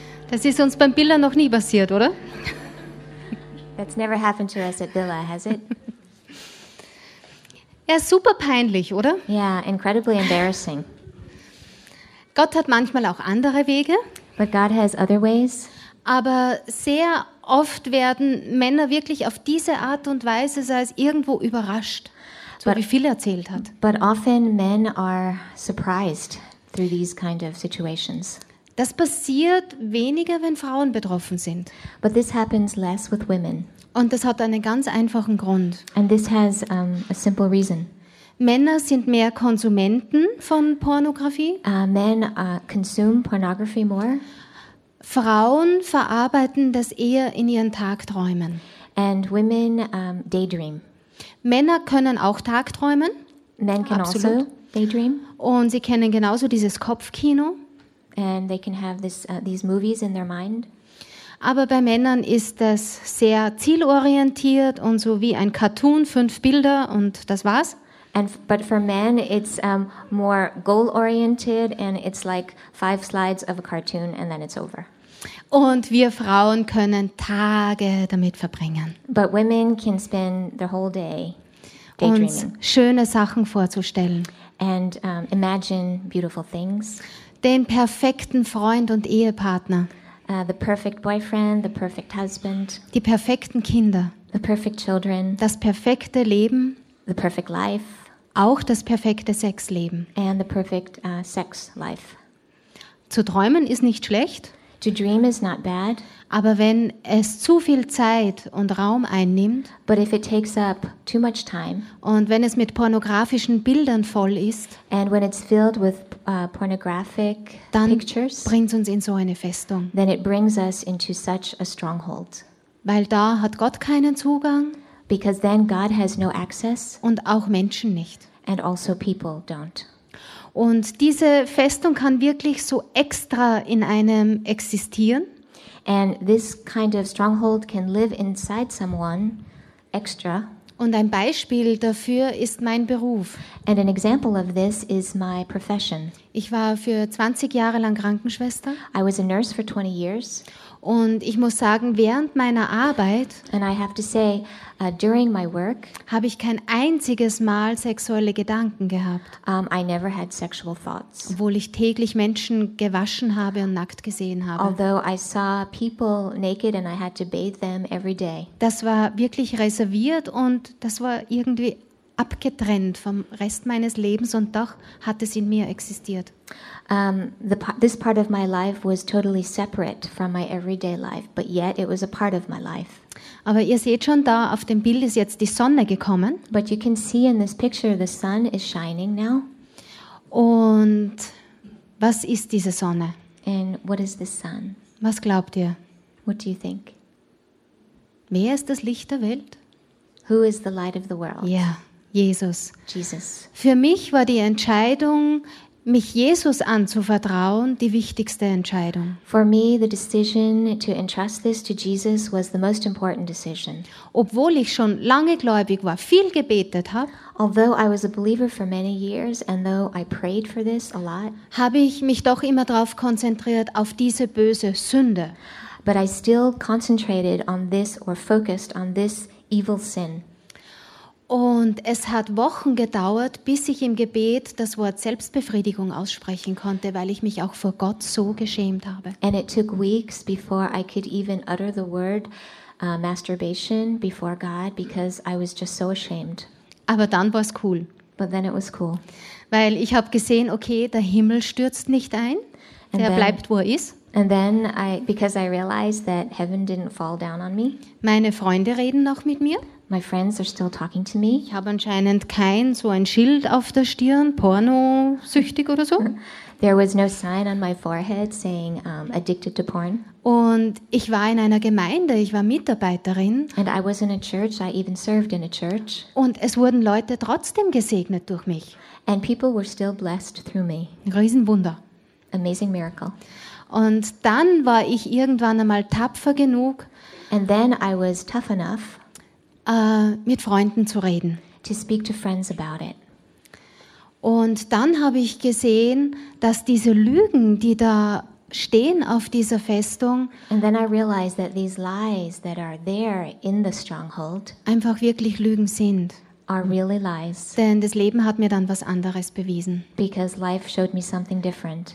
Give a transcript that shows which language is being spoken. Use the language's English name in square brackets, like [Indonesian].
[German] Das ist uns beim Billa noch nie passiert, oder? [English] That's never happened to us at Billa, has it? [German] Er ist super peinlich, oder? [English] Yeah, incredibly embarrassing. [German] Gott hat manchmal auch andere Wege. [English] But God has other ways. [German] Aber sehr oft werden Männer wirklich auf diese Art und Weise, sei es irgendwo überrascht, so wie Phil erzählt hat. [English] But often men are surprised through these kind of situations. [German] Das passiert weniger, wenn Frauen betroffen sind. [English] But this happens less with women. [German] Und das hat einen ganz einfachen Grund. [English] And this has, a simple reason. [German] Männer sind mehr Konsumenten von Pornografie. [English] Men, consume pornography more. [German] Frauen verarbeiten das eher in ihren Tagträumen. [English] And women, daydream. [German] Männer können auch tagträumen. [English] Men can [German] absolut. [English] Also daydream. [German] Und sie kennen genauso dieses Kopfkino. [English] And they can have this, these movies in their mind. [German] Aber bei Männern ist das sehr zielorientiert und so wie ein Cartoon, 5 Bilder und das war's. [English] But for men it's more goal oriented and it's like 5 slides of a cartoon and then it's over. [German] Und wir Frauen können Tage damit verbringen. [English] But women can spend their whole day daydreaming. [German] Uns schöne Sachen vorzustellen. [English] And imagine beautiful things. [German] Den perfekten Freund und Ehepartner. [English] The perfect boyfriend, the perfect husband. [German] Die perfekten Kinder. [English] The perfect children. [German] Das perfekte Leben. [English] The perfect life. [German] auch das perfekte Sexleben. [English] And the perfect sex life. [German] Zu träumen ist nicht schlecht. [English] To dream is not bad. [German] Aber wenn es zu viel Zeit und Raum einnimmt, [English] but if it takes up too much time, [German] und wenn es mit pornografischen Bildern voll ist, [English] and when it's filled with pornographic [German] dann [English] pictures, [German] bringt es uns in so eine Festung. [English] Then it brings us into such a stronghold. [German] Weil da hat Gott keinen Zugang. [English] Because then God has no access, [German] und auch Menschen nicht. [English] And also people don't. [German] Und diese Festung kann wirklich so extra in einem existieren. [English] And this kind of stronghold can live inside someone extra. [German] Und ein Beispiel dafür ist mein Beruf. [English] And an example of this is my profession. [German] Ich war für 20 Jahre lang Krankenschwester. [English] I was a nurse for 20 years. [German] Und ich muss sagen, während meiner Arbeit, [English] and I have to say, during my work, [German] habe ich kein einziges Mal sexuelle Gedanken gehabt. [English] I never had sexual thoughts. [German] Obwohl ich täglich Menschen gewaschen habe und nackt gesehen habe. [English] Although I saw people naked and I had to bathe them every day. [German] Das war wirklich reserviert und das war irgendwie abgetrennt vom Rest meines Lebens und doch hat es in mir existiert. [English] This part of my life was totally separate from my everyday life, but yet it was a part of my life. [German] Aber ihr seht schon da auf dem Bild ist jetzt die Sonne gekommen. [English] But you can see in this picture the sun is shining now. [German] Und was ist diese Sonne? [English] And what is this sun? [German] Was glaubt ihr? [English] What do you think? [German] Wer ist das Licht der Welt? [English] Who is the light of the world? [German] Ja. [English] Yeah. [German] Jesus. [English] Jesus. [German] Für mich war die Entscheidung, mich Jesus anzuvertrauen, die wichtigste Entscheidung. [English] For me, the decision to entrust this to Jesus was the most important decision. [German] Obwohl ich schon lange gläubig war, viel gebetet habe, [English] although I was a believer for many years and though I prayed for this a lot, [German] habe ich mich doch immer darauf konzentriert auf diese böse Sünde. [English] But I still concentrated on this or focused on this evil sin. [German] Und es hat Wochen gedauert, bis ich im Gebet das Wort Selbstbefriedigung aussprechen konnte, weil ich mich auch vor Gott so geschämt habe. [English] And it took weeks before I could even utter the word masturbation before God, because I was just so ashamed. [German] Aber dann war es cool. [English] But then it was cool. [German] Weil ich habe gesehen, okay, der Himmel stürzt nicht ein, and der then, bleibt, wo er ist. [English] And then I, because I realized that heaven didn't fall down on me. [German] Meine Freunde reden noch mit mir. [English] My friends are still talking to me. [German] Ich habe anscheinend kein so ein Schild auf der Stirn, pornosüchtig oder so. [English] There was no sign on my forehead saying addicted to porn. [German] Und ich war in einer Gemeinde, ich war Mitarbeiterin. [English] And I was in a church, I even served in a church. [German] Und es wurden Leute trotzdem gesegnet durch mich. [English] And people were still blessed through me. [German] Riesenwunder. [English] Amazing miracle. [German] Und dann war ich irgendwann einmal tapfer genug. [English] And then I was tough enough. [German] Mit Freunden zu reden. [English] To speak to friends about it. [German] Und dann habe ich gesehen, dass diese Lügen, die da stehen auf dieser Festung, [English] and then I realized that these lies that are there in the stronghold, [German] einfach wirklich Lügen sind. [English] Are really lies. [German] Denn das Leben hat mir dann was anderes bewiesen. [English] Because life showed me something different.